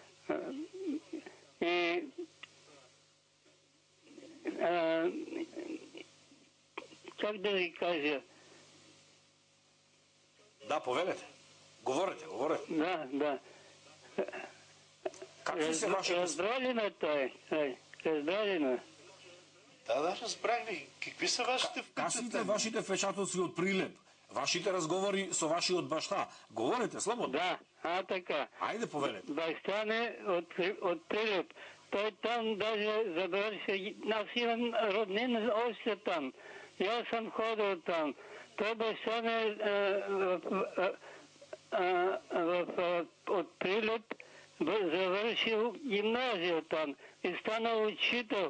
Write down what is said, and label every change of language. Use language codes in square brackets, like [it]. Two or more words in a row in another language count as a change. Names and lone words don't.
[bg] И как да ви кажа? [mk] Да, повелете. Говорете. Да. Какви се вашите... Раздраljena той. Раздраljena. [bg] Да, разбрах ви. Какви са вашите впечатления? [mk] Касите вашите впечатоци од Прилеп. Вашите разговори со вашиот баща. Говорете слободно. Да, така. Ајде, повелете. [bg] Баща ми от Прилеп. Той там даже завърши. Аз имам роднина още там. И аз съм ходил там. Той баща ми от Прилеп завършил гимназия там и станал учител.